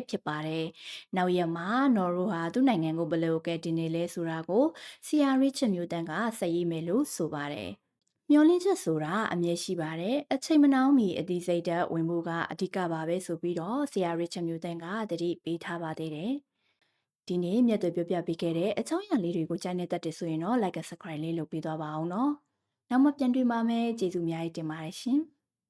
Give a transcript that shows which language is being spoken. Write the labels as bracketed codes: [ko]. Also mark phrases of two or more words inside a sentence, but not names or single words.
[my] ဖြစ်ပါတယ်။နောက်ရက်မှာနော်ရူဟာသူ့နိုင်ငံကိုဘယ်လိုကဲတင်နေလဲဆိုတာကိုဆရာရစ်ချင်မျိုးတန်းကဆက်ရေးမယ်လို့ဆိုပါတယ်။မျောလင်းချက်ဆိုတာအမြဲရှိပါတယ်။အချိန်မနှောင်းမီအသေးစိတ်တက်ဝင်ဖို့ကအဓိကပါပဲဆိုပြီးတော့ဆရာရစ်ချင်မျိုးတန်းကတတိပေးထားပါသေးတယ်။ဒီနေ့မြတ်တွေပြောပြပေးခဲ့တဲ့အချောင်းရံလေးတွေကိုကြိုက်နေတတ်တယ်ဆိုရင်တော့ [en] like and subscribe [my] လေးလုပ်ပေးသွားပါအောင်နော်။နောက်မှပြန်တွေ့ပါမယ်ကျေးဇူးအများကြီးတင်ပါတယ်ရှင်။